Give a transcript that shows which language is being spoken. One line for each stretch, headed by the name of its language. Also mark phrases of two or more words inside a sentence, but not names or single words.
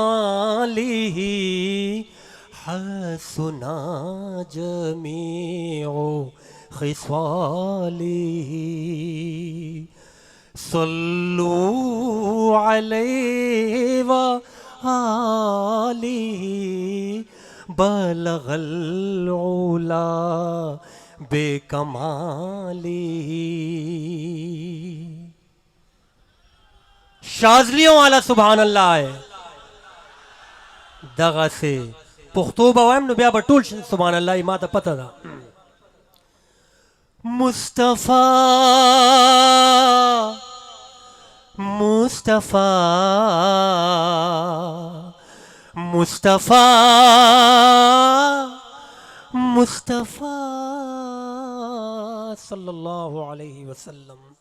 Arabic: حسنا جمیع خصالی صلو علیہ وآلہ بلغ العلا بے کمالی۔
Urdu: شاذلیوں والا سبحان اللہ ہے
Pashto: دغه سے پښتو به وایم نو بیا به ټول سبحان الله ما ته پته ده۔
Arabic: مصطفیٰ مصطفیٰ مصطفیٰ مصطفیٰ صلی اللہ علیہ وسلم۔